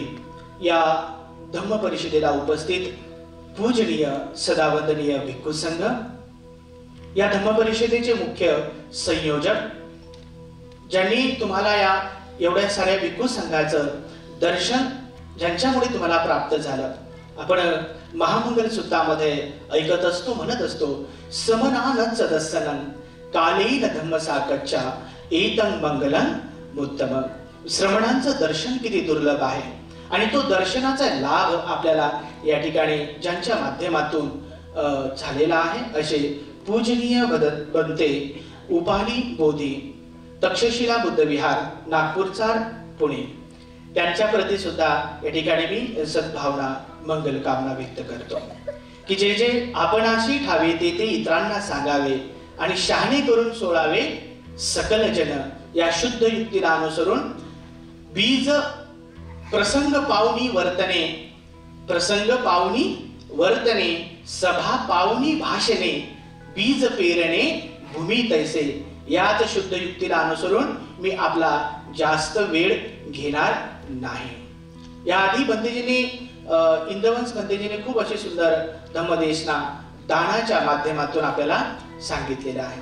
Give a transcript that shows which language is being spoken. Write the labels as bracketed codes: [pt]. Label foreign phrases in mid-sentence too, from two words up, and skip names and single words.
[mr] या धम्म परिषदेला उपस्थित पूजनीय सदावंदनीय भिक्खू संघ. या धम्म परिषदेचे मुख्य संयोजक, ज्यांनी तुम्हाला या एवढ्या साऱ्या भिक्खू संघाचं दर्शन ज्यांच्यामुळे तुम्हाला प्राप्त झालं. आपण महामंगल सूत्रामध्ये ऐकत असतो, म्हणत असतो, [pi] समनानं सदस्सनं कालेन धम्म साकच्चा एतं मंगलं मुत्तम. [mr] श्रवणांचं दर्शन किती दुर्लभ आहे आणि तो दर्शनाचा लाभ आपल्याला या ठिकाणी ज्यांच्या माध्यमातून झालेला आहे असे पूजनीय बनते उपाली बोधी तक्षशिला बुद्ध विहार नागपूरचा पुणे, त्यांच्या प्रती सुद्धा या ठिकाणी मी सद्भावना मंगल कामना व्यक्त करतो, की जे जे आपणाशी ठावे ते ते इतरांना सांगावे आणि शहाणे करून सोडावे सकल जन. या शुद्ध युक्तीला अनुसरून बीज प्रसंग पावनी वर्तने, प्रसंग पावनी वर्तने, सभा पावनी भाषणे, बीज पेरणे भूमी तैसे. याच शुद्ध युक्तीला अनुसरून मी आपला जास्त वेळ घेणार नाही. याआधी बंदेजींनी इंदवंस बंदेजींनी खूप अशी सुंदर धम्मदेशना दानाच्या माध्यमातून आपल्याला सांगितलेलं आहे.